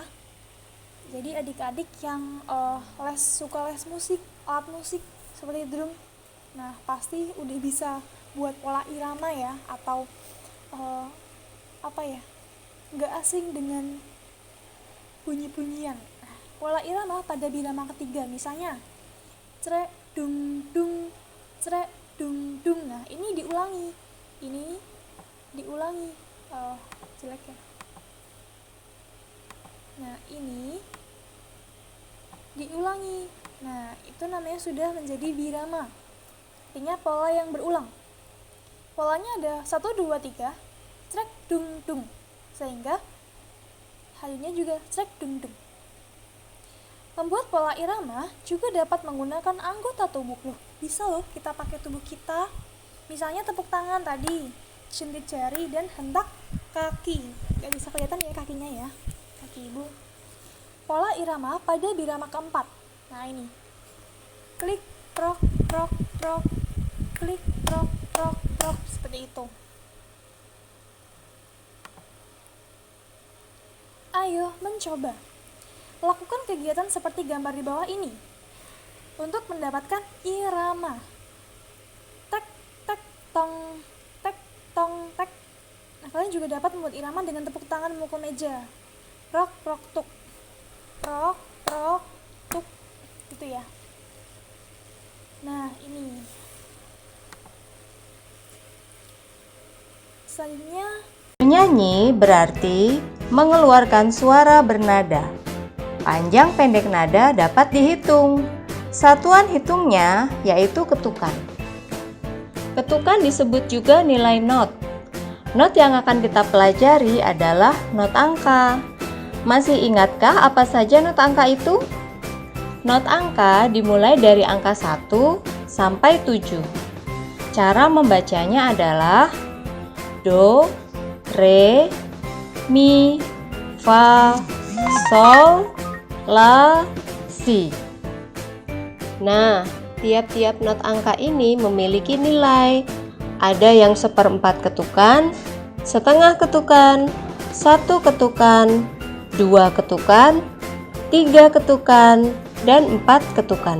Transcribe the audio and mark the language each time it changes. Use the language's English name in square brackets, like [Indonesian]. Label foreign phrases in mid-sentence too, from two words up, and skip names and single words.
[Indonesian] Jadi adik-adik yang suka les musik, alat musik seperti drum, nah pasti udah bisa buat pola irama ya, atau nggak asing dengan bunyi-bunyian. Nah, pola irama pada birama ketiga, misalnya crek dung dung, crek dung dung. Nah, ini diulangi, jelek ya. Nah, ini diulangi. Nah, itu namanya sudah menjadi birama. Artinya pola yang berulang. Polanya ada 1, 2, 3, crek dung dung. Sehingga harinya juga crek dung dung. Membuat pola irama juga dapat menggunakan anggota tubuh. Loh, bisa loh kita pakai tubuh kita. Misalnya tepuk tangan tadi, jentit jari, dan hentak kaki. Gak bisa kelihatan ya kakinya ya, kaki ibu. Pola irama pada birama keempat. Nah ini, klik, prok, prok, prok, klik, prok, prok, prok, seperti itu. Ayo mencoba. Lakukan kegiatan seperti gambar di bawah ini untuk mendapatkan irama. Tek, tek, tong, tek, tong, tek. Nah, kalian juga dapat membuat irama dengan tepuk tangan memukul meja. Prok, prok, tuk. Prok, prok, tuk. Gitu ya. Nah, ini. Selanjutnya, menyanyi berarti mengeluarkan suara bernada. Panjang pendek nada dapat dihitung. Satuan hitungnya yaitu ketukan. Ketukan disebut juga nilai not. Not yang akan kita pelajari adalah not angka. Masih ingatkah apa saja not angka itu? Not angka dimulai dari angka 1 sampai 7. Cara membacanya adalah do, re, mi, fa, sol, la, si. Nah, tiap-tiap not angka ini memiliki nilai. Ada yang 1/4 ketukan, setengah ketukan, 1 ketukan, 2 ketukan, 3 ketukan, dan 4 ketukan.